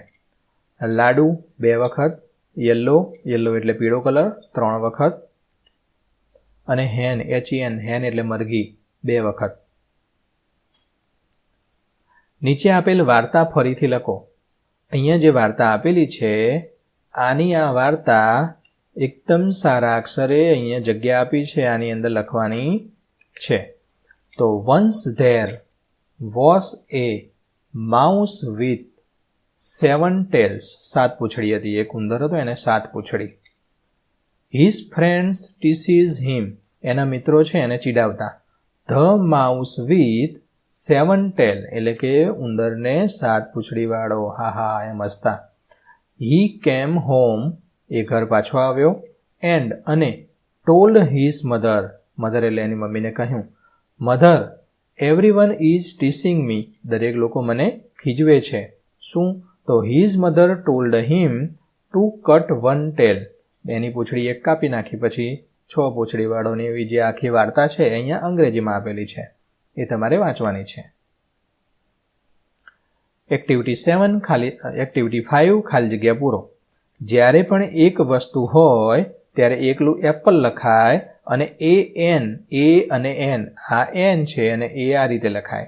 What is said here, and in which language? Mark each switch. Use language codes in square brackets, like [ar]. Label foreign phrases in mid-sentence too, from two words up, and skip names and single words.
[gu] લાડુ 2 વખત, યલો એટલે પીળો કલર 3 વખત, અને હેન HEN, હેન એટલે મરઘી 2 વખત. નીચે આપેલ વાર્તા ફરીથી લખો. અહીંયા જે વાર્તા આપેલી છે આની આ વાર્તા એકદમ સારા અક્ષરે અહીંયા જગ્યા આપી છે, આની અંદર લખવાની છે. [en] તો once there was a mouse with 7 tails. [gu] 7 પૂંછડી હતી. એક ઉંદર હતો, એને 7 પૂંછડી. [en] His friends teases him. [gu] એના મિત્રો છે એને ચીડાવતા. [en] The mouse with 7 tail, [gu] એટલે કે ઉંદરને 7 પૂંછડી વાળો, હા હા એમ હસતા. [en] He came home, [gu] એ ઘર પાછો આવ્યો, [en] and અને told his mother, [gu] મધર એટલે એની મમ્મીને કહ્યું, [en] Mother, everyone is teasing me. [gu] દરેક લોકો મને ખીજવે છે. શું? [en] તો his mother told him to cut 1 tail. [gu] એની પૂંછડી એક કાપી નાખી, પછી 6 પૂંછડી વાળોની એવી જે આખી વાર્તા છે અહીંયા અંગ્રેજીમાં આપેલી છે, એ તમારે વાંચવાની છે. એક્ટિવિટી 7 એક્ટિવિટી 5 ખાલી જગ્યા પૂરો. જ્યારે પણ એક વસ્તુ હોય ત્યારે એકલું એપલ લખાય અને એ અને એન આ એન છે અને એ આ રીતે લખાય.